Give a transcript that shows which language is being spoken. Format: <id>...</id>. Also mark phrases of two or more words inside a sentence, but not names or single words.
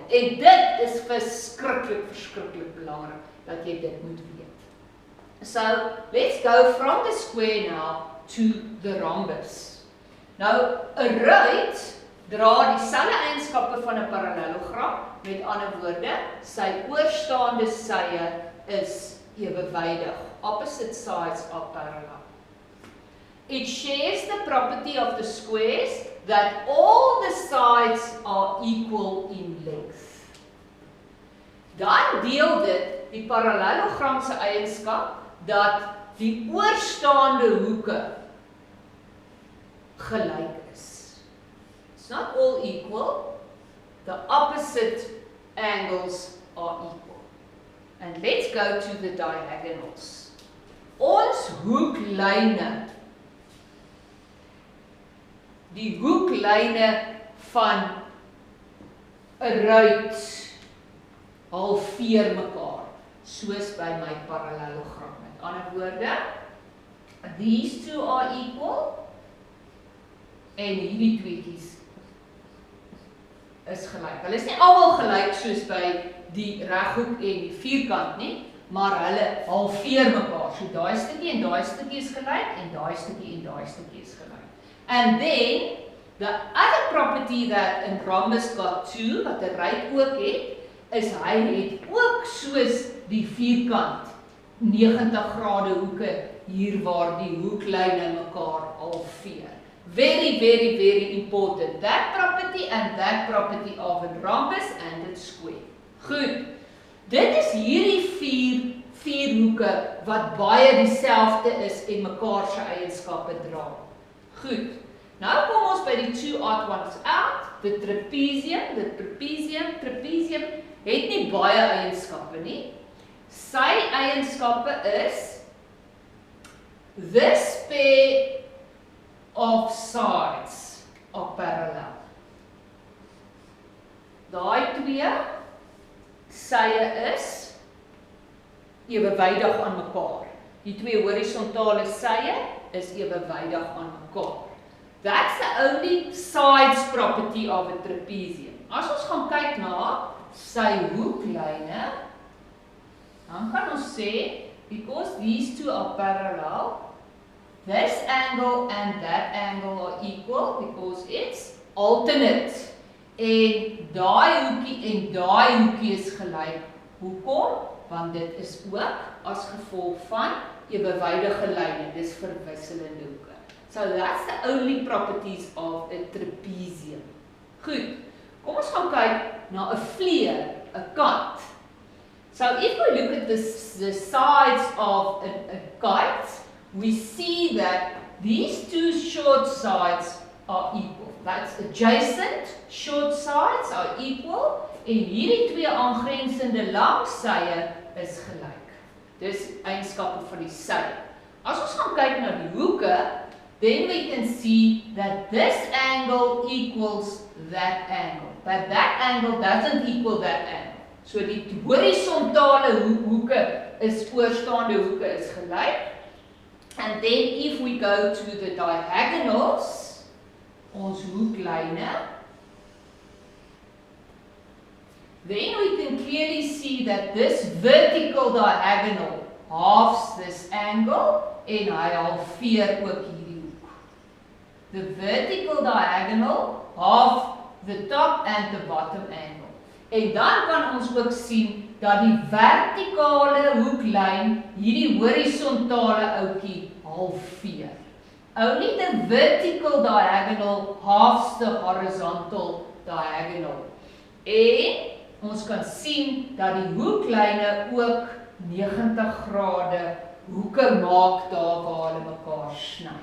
<af>En dit is verskriklik belangrik dat jy dit moet weet.</af> <en>So let's go from the square now to the rhombus.</en> <af>Nou 'n ruit dra dieselfde eienskappe van 'n parallelogram, met ander woorde, sy oorstaande sye is ewewydig.</af> <en>Opposite sides are parallel. It shares the property of the squares that all the sides are equal in length.</en> <af>Dan deel dit die parallelogram se eienskap dat die oorstaande hoeke gelyk is.</af> <en>It's not all equal. The opposite angles are equal. And let's go to the diagonals.</en> <af>Ons hoeklyne, die hoeklyne van 'n ruit halveer mekaar, soos by my parallelogram. Met ander woorde,</af> <en>these two are equal</en> <af>en hierdie tweetjies is gelyk. Hulle is nie almal gelyk soos by die reghoek en die vierkant nie, maar hulle halveer mekaar. So daai stukkie en daai stukkie is gelyk en daai stukkie en daai stukkie is gelyk.</af> <en>And then the other property that 'n rhombus got too,</en> <af>wat 'n ruit ook het, is hy het ook soos die vierkant 90 grade hoeke hier waar die hoeklyne mekaar halveer.</af> <en>Very important. That property and that property of a rhombus and its square.</en> <af>Goed. Dit is hierdie vier hoeke wat baie dieselfde is en mekaar se eienskappe dra. Goed. Nou kom ons by die</af> <en>two odd ones out. The trapezium</en> <af>het nie baie eienskappe nie. Sy eienskappe</af> <en>is this pair of sides are parallel.</en> <af>Daai twee sye is ewewydig aan mekaar. Die twee horisontale sye is ewewydig aan mekaar.</af> <en>That's the only sides property of a trapezium.</en> <af>As ons gaan kyk na sy hoeklyne, dan kan ons sê,</af> <en>because these two are parallel, this angle and that angle are equal because it's alternate.</en> <af>En daai hoekie is gelyk. Hoekom? Want dit is ook as gevolg van ewewydige lyne, dis verwisselende hoeke.</af> <en>So that's the only properties of a trapezium.</en> <af>Goed, kom ons gaan kyk na 'n vleer, 'n kant.</af> <en>So if we look at the sides of a kite, we see that these two short sides are equal. That's adjacent short sides are equal</en> <af>en hierdie twee aangrensende lang sye is gelyk. Dis eienskappe van die sy. As ons gaan kyk na die hoeke,</af> <en>then we can see that this angle equals that angle, but that angle doesn't equal that angle.</en> <af>So die horisontale hoeke is oorstaande hoeke is gelyk.</af> <en>And then if we go to the diagonals,</en> <af>ons hoeklyne,</af> <en>then we can clearly see that this vertical diagonal halves this angle</en> <af>en hy halveer ook hierdie hoek.</af> <en>The vertical diagonal half the top and the bottom angle.</en> <af>En dan kan ons ook sien dat die vertikale hoeklyn hierdie horisontale ouetjie halveer.</af> <en>Only the vertical diagonal halves the horizontal diagonal.</en> <af>En ons kan sien dat die hoeklyne ook 90 grade hoeke maak daar waar hulle mekaar sny.</af>